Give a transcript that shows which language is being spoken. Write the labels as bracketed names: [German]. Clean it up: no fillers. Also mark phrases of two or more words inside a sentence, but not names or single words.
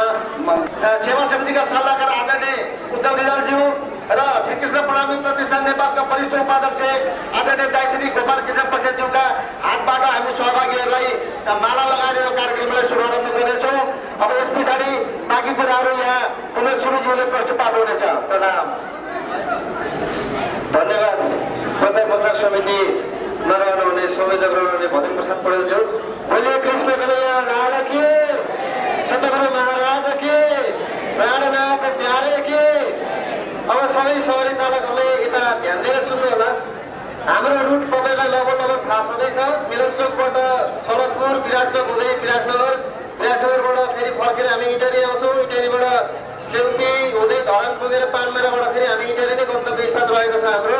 [Nepali] सेवा समितिका सल्लाहकार आदरणीय उद्धव रिजालज्यू र श्रीकृष्ण प्रणामी प्रतिष्ठान नेपालका वरिष्ठ उपाध्यक्ष आदरणीय दाइ श्री गोपाल कृष्ण पक्षज्यूका हातबाट हामी सहभागीहरूलाई माला लगाएर यो कार्यक्रमलाई शुभारम्भ गर्नेछौँ। अब यस पछाडि बाँकी कुराहरू यहाँ उमेश सुरुज्यूले प्रस्तुत हुनेछ। प्रणाम। धन्यवाद। प्रचार प्रसार समितिमा रहनुहुने संयोजक रहनुहुने भजन प्रसाद पौडेलज्यू। [Hindi] बोले कृष्ण कन्हैया लाल की, सतगुरु महाराज की, प्राणनाथ प्यारे की। [Nepali] अब सबै सवारी चालकहरूले यता ध्यान दिएर सुन्नु होला। हाम्रो रुट तपाईँलाई लगभग थाहा छँदैछ। मिलन चोकबाट सडकपुर, विराट चोक हुँदै विराटनगर, विराटनगरबाट फेरि फर्केर हामी इटरी आउँछौँ। इटरीबाट सेउती हुँदै धरान पुगेर पानमेराबाट फेरि हामी इटरी नै गन्तव्य स्थान रहेको छ हाम्रो।